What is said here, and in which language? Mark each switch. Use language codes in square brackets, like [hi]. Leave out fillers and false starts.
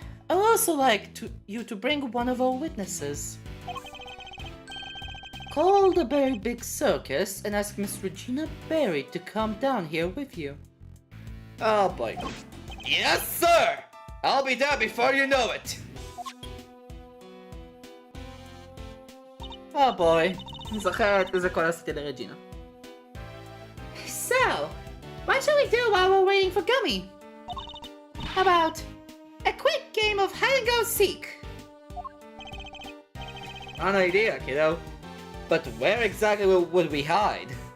[en] I'd also like you to bring one of our witnesses. Call the Berry Big Circus and ask Miss Regina Berry to come down here with you. Oh boy. Yes, sir! I'll be there before you know it. Oh boy. [he] זוכרת איזה קול עשיתי לרג'ינה. [en] So, what shall we do while we're waiting for Gummy? How about a quick game of hide and go seek? An idea, kiddo. But where exactly would we hide?